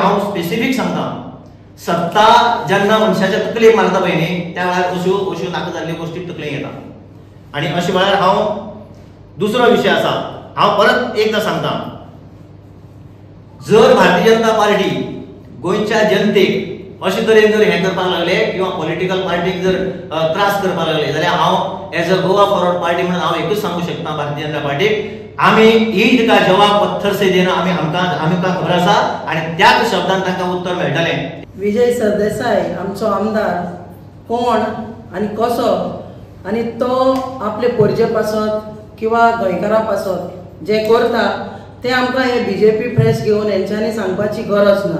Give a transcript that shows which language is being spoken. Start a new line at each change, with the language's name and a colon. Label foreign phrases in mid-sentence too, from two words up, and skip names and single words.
Konkani: हांव स्पेसिफीक सांगता सत्ता जेन्ना मनशाच्या तकलेक मारता पळय न्ही त्या वेळार अश्यो नाका जाल्ल्यो गोश्टी तकलेक येता आनी अशा वेळार हांव दुसरो विशय आसा हांव परत एकदां सांगता जर भारतीय जनता पार्टी गोंयच्या जनतेक अशे तरेन जर हें करपाक लागले किंवा पॉलिटिकल पार्टीक जर त्रास करपाक लागले जाल्यार हांव
English: as a
Konkani: गोवा फॉरवर्ड पार्टी म्हणून हांव एकूच सांगू शकता भारतीय जनता पार्टीक आमी
Hindi: ईद का जवाब पत्थर से देना
Konkani: आमकां खबर आसा आनी त्याच शब्दान तांकां उत्तर मेळटलें। विजय सरदेसाय आमचो आमदार कोण आनी कसो आनी तो आपले परजे पासत किंवा गोंयकारां पासत जे करता ते आमकां हे बीजेपी प्रेस घेवन हेंच्यांनी सांगपाची गरज ना।